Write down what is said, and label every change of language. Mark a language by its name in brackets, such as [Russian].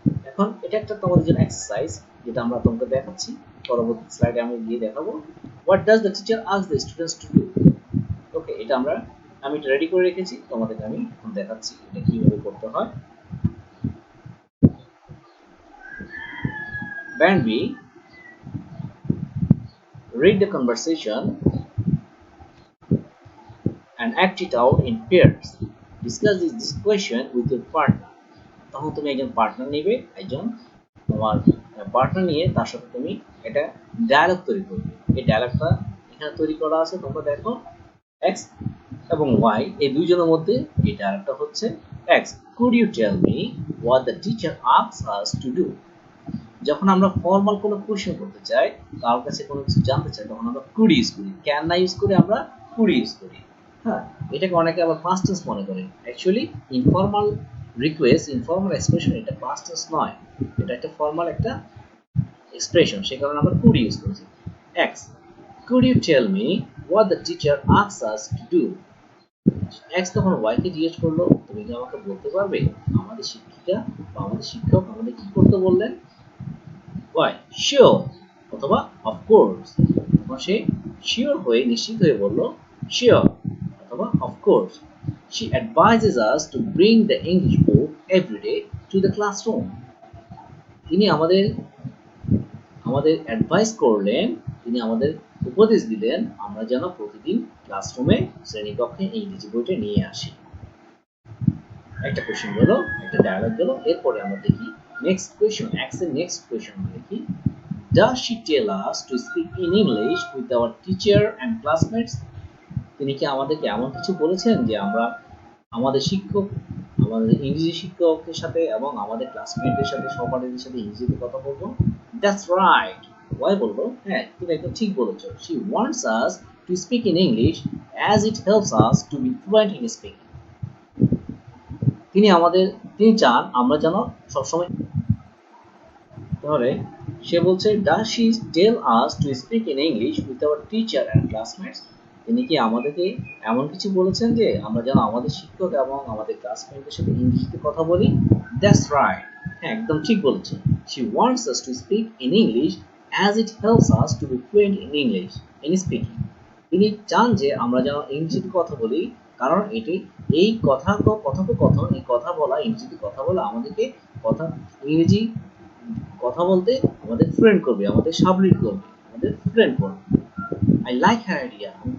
[Bangla] এখন এটা একটা তোমাদের জন্য এক্সারসাইজ, যেটা আমরা তোমাকে দেখাচ্ছি, পরবর্তী স্লাইডে আমি গিয়ে দেখাবো। [English] What does the teacher ask the students to do? [Bangla] ওকে, এটা আমি এটা রেডি করে রেখেছি, তোমাদেরকে আমি এখন দেখাচ্ছি এটা কিভাবে করতে হয়। [English] Band B, read the conversation and act it out in pairs. Discuss this question with your partner. [Bangla] তখন তুমি একজন পার্টনার নেবে, একজন তোমার পার্টনার নিয়ে তার সাথে তুমি এটা ডায়ালগ তৈরি করবে। এই ডায়ালগটা এখানে তৈরি করা আছে, তোমরা দেখো এক্স এবং ওয়াই এই দুইজনের মধ্যে এই ডায়ালগটা হচ্ছে x, [English] could you tell me what the teacher asks us to do? [Bangla] যখন আমরা ফর্মাল কোনো কোশ্চেন করতে চাই, কারোর কাছে কোনো কিছু জানতে চাই, তখন আমরা কুড ইউজ করি, ক্যান না ইউজ করে আমরা কুড ইউজ করি। হ্যাঁ, এটাকে অনেকে আবার পাস্ট টেন্স মনে করে। Actually informal request, informal expression, এটা পাস্ট টেন্স নয়, এটা একটা ফর্মাল একটা এক্সপ্রেশন, সে কারণে আমরা কুড ইউজ করছি। [English] X, could you tell me what the teacher asks us to do? [Bangla] X তখন ওয়াইকে জিজ্ঞেস করলো, তুমি কি আমাকে বলতে পারবে আমাদের শিক্ষিকা বা আমাদের শিক্ষক আমাদের কি করতে বললেন? [English] Why? Sure অথবা of course। [Bangla] তখন সে শিওর হয়ে, নিশ্চিত হয়ে বলল sure অথবা of course। [English] She advises us to bring the English book every day to the classroom। [Bangla] তিনি আমাদের অ্যাডভাইস করলেন, তিনি আমাদের উপদেশ দিলেন আমরা যেন প্রতিদিন ক্লাসরুমে শ্রেণীকক্ষে ইংরেজি বইটা নিয়ে আসি। একটা কোশ্চেন গেল, একটা ডায়ালগ গেল। এরপরে আমরা দেখি নেক্সট কোশ্চেন, এক্স এর নেক্সট কোশ্চেন দেখি, [English] does she tell us to speak in English with our teacher and classmates? [Bangla] তিনি কি আমাদেরকে এমন কিছু বলেছেন যে আমরা আমাদের ইংরেজি শিক্ষকের সাথে এবং আমাদের ক্লাসমেটদের সাথে, সহপাঠীদের সাথে ইংরেজিতে কথা বলবো? [English] That's right। [Bangla] ওয়াই বলবো, হ্যাঁ তুমি একদম ঠিক বলেছো। [English] She wants us to speak in English as it helps us to be fluent in speaking। [Bangla] তিনি চান আমরা যেন সবসময়, তাহলে সে বলছে [English] does she tell us to speak in English with our teacher and classmates? [Bangla] তিনি কি আমাদেরকে এমন কিছু বলেছেন যে আমরা যেন আমাদের শিক্ষক এবং আমাদের ক্লাসমেটদের সাথে ইংরেজিতে কথা বলি? [English] That's right। [Bangla] হ্যাঁ একদম ঠিক বলেছেন। [English] She wants us to speak in English as it helps us to be fluent in English in speaking। [Bangla] তিনি চান যে আমরা যেন ইংরেজিতে কথা বলি, কারণ এই কথোপকথন, এই কথা বলা, ইংরেজিতে কথা বলা আমাদেরকে ইংরেজি কথা বলতে আমাদের ফ্রেন্ড করবে, আমাদের সাবলীল করবে, আমাদের ফ্রেন্ড করবে। [English] I like her idea.